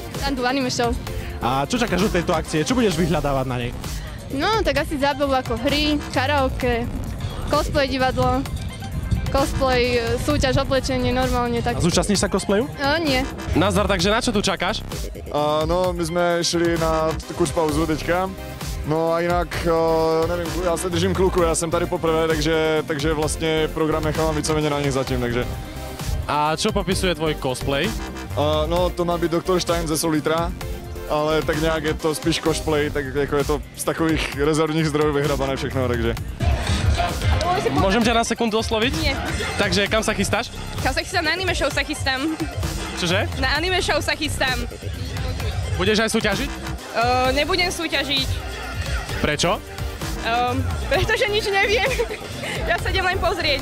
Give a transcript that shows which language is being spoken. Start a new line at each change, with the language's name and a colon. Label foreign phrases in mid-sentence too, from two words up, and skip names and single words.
Slovak: Andu Anime Show. A čo čakáš od tejto akcie? Čo budeš vyhľadávať na nej? No, tak asi zábavu ako hry, karaoke, cosplay divadlo, cosplay, súťaž, oblečenie, normálne tak. A zúčastníš sa cosplayu? Nie. Nazdar, takže na čo tu čakáš? No, my sme šli na kurz pauzu teďka.
Czech: No a jinak, nevím, já se držím kluku, já jsem tady poprvé, takže vlastně program nechávám víceméně na nich zatím, takže.
Slovak: A čo popisuje tvoj cosplay?
Czech: No, to má být Dr. Stein ze Solitra, ale tak nějak je to spíš cosplay, tak jako je to z takových rezervních zdrojů vyhrabané všechno, takže.
Slovak: Môžem ťa na sekundu osloviť? Nie. Takže kam sa chystáš? Kam sa chystám? Na Anime Show sa chystám. Čože? Na Anime Show sa chystám. Budeš aj súťažiť? Nebudem súťažiť. Prečo? Pretože nič neviem. Ja sa idem len pozrieť.